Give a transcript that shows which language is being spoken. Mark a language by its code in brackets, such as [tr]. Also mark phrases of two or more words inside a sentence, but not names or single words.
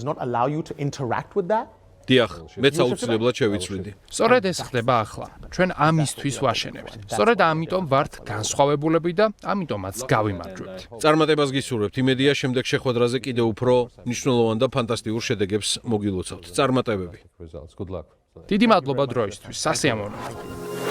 [ka] დიახ, მეც აუცილებლად შევიცვლიდი. სწორედ ეს ხდება ახლა. ჩვენ ამისთვის ვაშენებთ. სწორედ ამიტომ ვართ განსხვავებულები და ამიტომაც გავიმარჯვებთ. წარმატებას გისურვებთ. იმედია შემდეგ შეხვედრაზე კიდევ უფრო მნიშვნელოვან და ფანტასტიკურ შედეგებს მოგილოცავთ. წარმატებები. [en] Results. Good luck. [ka] დიდი მადლობა დროისთვის. სასიამოვნო.